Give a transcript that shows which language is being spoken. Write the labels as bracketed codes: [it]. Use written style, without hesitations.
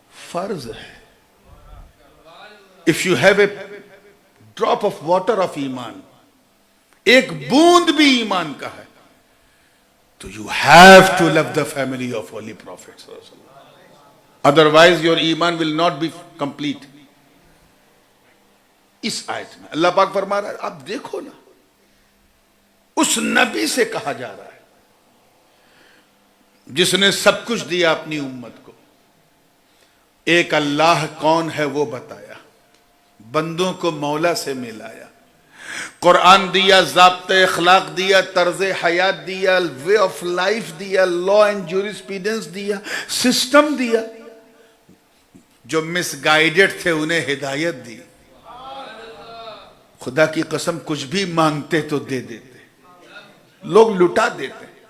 [ur] فرض ہے۔ [en] If you have a drop of water of ایمان، [ur] ایک بوند بھی ایمان کا ہے، [en] تو you have to love the family of Holy Prophet. Otherwise your ایمان will not be complete. [ur] اس آیت میں اللہ پاک فرما رہا ہے، آپ دیکھو نا، اس نبی سے کہا جا رہا ہے جس نے سب کچھ دیا اپنی امت کو، ایک اللہ کون ہے وہ بتایا، بندوں کو مولا سے ملایا، قرآن دیا، ضابطۂ اخلاق دیا، طرز حیات دیا، وے آف لائف دیا، لا اینڈ جورسپیڈنس دیا، سسٹم دیا، جو مس گائیڈڈ تھے انہیں ہدایت دی۔ خدا کی قسم کچھ بھی مانگتے تو دے دیتے، لوگ لٹا دیتے،